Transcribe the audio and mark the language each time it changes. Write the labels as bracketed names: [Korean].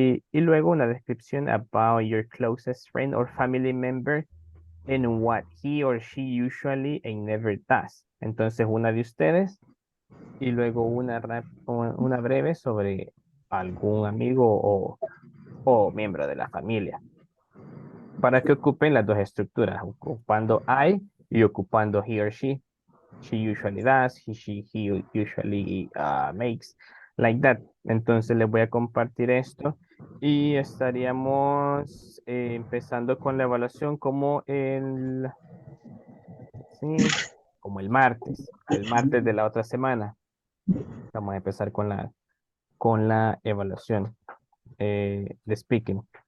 [Spanish] Y luego una descripción [English] about your closest friend or family member and what he or she usually and never does. [Spanish] Entonces una de ustedes y luego una breve sobre algún amigo o miembro de la familia. Para que ocupen las dos estructuras, ocupando I y ocupando [English] he or she. She usually does, he usually makes, like that. [Spanish] Entonces les voy a compartir esto y estaríamos empezando con la evaluación como así, como el martes de la otra semana. Vamos a empezar con la evaluación de speaking.